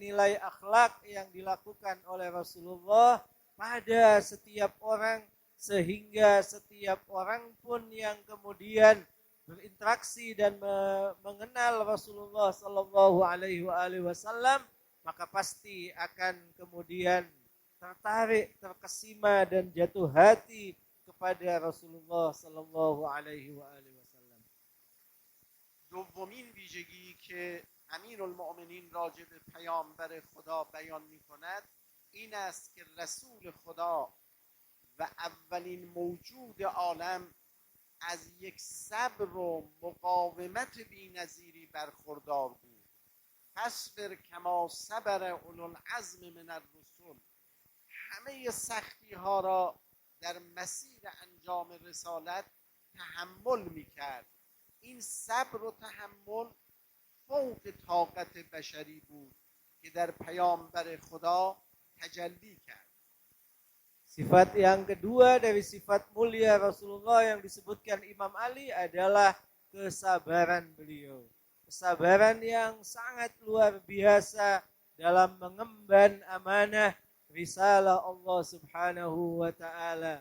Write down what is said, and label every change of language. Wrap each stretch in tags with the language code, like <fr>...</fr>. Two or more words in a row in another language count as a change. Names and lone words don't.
<id>nilai akhlak yang dilakukan oleh Rasulullah pada setiap orang, sehingga setiap orang pun yang kemudian berinteraksi dan mengenal Rasulullah</id> <ar>صلى الله عليه وسلم</ar> <id>maka pasti akan kemudian tertarik, terkesima dan jatuh hati kepada Rasulullah</id> <ar>صلى الله عليه وسلم.</ar> <fa>دومین ویژگی که امیرالمؤمنین راجع به پیامبر خدا بیان می کند این است که رسول خدا و اولین موجود عالم از یک صبر و مقاومت بی‌نظیری برخوردار بود.</fa> <ar>فاصبر کما صبر اولوالعزم من الرسل.</ar> <fa>همه سختی ها را در مسیر انجام رسالت تحمل می کرد. این صبر و تحمل فوق طاقت بشری بود که در پیامبر خدا تجلی کرد.</fa> <id>Sifat yang kedua dari sifat mulia Rasulullah yang disebutkan Imam Ali adalah kesabaran beliau. Kesabaran yang sangat luar biasa dalam mengemban amanah risalah Allah</id> <ar>سبحانه وتعالى.</ar>